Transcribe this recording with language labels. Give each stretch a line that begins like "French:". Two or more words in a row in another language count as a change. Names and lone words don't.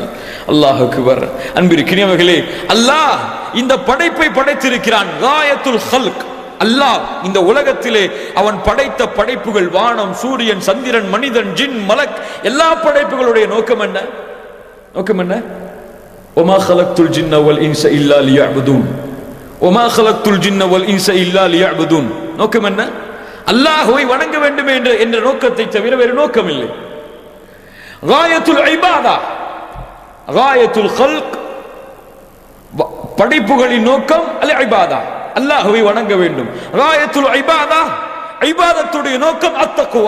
Arabic: الله أكبر.
Tamil: அன்பிற்கினியவர்களே, அல்லாஹ் இந்த படைப்பை படைத்திருக்கிறான்.
Arabic: غاية الخلق.
Tamil: அல்லாஹ் இந்த உலகத்திலே அவன் படைத்த படைப்புகள், வானம், சூரியன், சந்திரன், மனிதன், ஜின், மலக், எல்லா படைப்புகளுடைய நோக்கம் என்ன? நோக்கம் என்ன?
Arabic: وما خلقت الجن والانس الا ليعبدون وما خلقت الجن والانس الا ليعبدون.
Tamil: நோக்கம் என்ன? அல்லாஹ்வை வணங்க வேண்டும் என்ற நோக்கத்தை தவிர வேறு நோக்கம் இல்லை.
Arabic: غاية العبادة، غاية الخلق,
Tamil: படைப்புகளின் நோக்கம்
Arabic: العبادة,
Tamil: அல்லாஹ்வை வணங்க வேண்டும்.
Arabic: غاية العبادة,
Tamil: இபாதத்துடைய நோக்கம் அத்தக்வா.